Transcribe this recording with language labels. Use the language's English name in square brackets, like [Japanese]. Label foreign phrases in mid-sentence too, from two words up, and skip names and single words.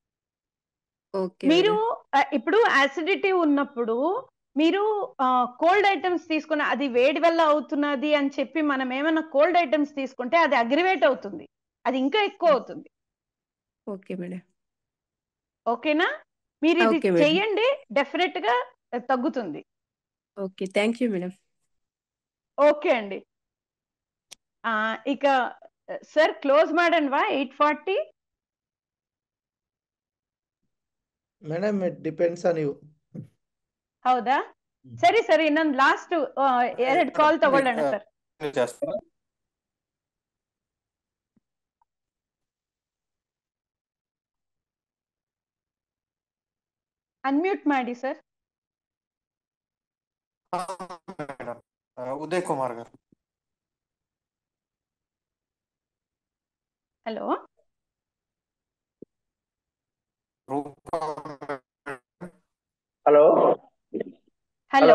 [Telugu] మీరు ఇప్పుడు యాసిడిటీ ఉన్నప్పుడు మీరు [English] cold items [Telugu] తీసుకున్న అది వేడి వల్ల అవుతున్నది అని చెప్పి మనం ఏమైనా [English] cold items [Telugu] తీసుకుంటే అది అగ్రివేట్ అవుతుంది, అది ఇంకా ఎక్కువ అవుతుంది. [English] okay madam. [Telugu] ఓకేనా? మీరు ఇది చెయ్యండి, డెఫినెట్ గా తగ్గుతుంది. [English] okay. thank you madam. [Telugu] ఓకే అండి. ఇక [Kannada] ಸರ್ ಕ್ಲೋಸ್ ಮಾಡೋಣವಾ 8:40? [English] madam it depends on you. [Kannada] ಹೌದಾ? ಸರಿ ಸರಿ, ಇನ್ನೊಂದು ಲಾಸ್ಟ್ 2 ಕಾಲ್ ತಗೊಳ್ಳೋಣ ಸರ್. ಅನ್ಮ್ಯೂಟ್ ಮಾಡಿ ಸರ್. [Telugu] ఉదయ్ కుమార్ గారు. హలో హలో హలో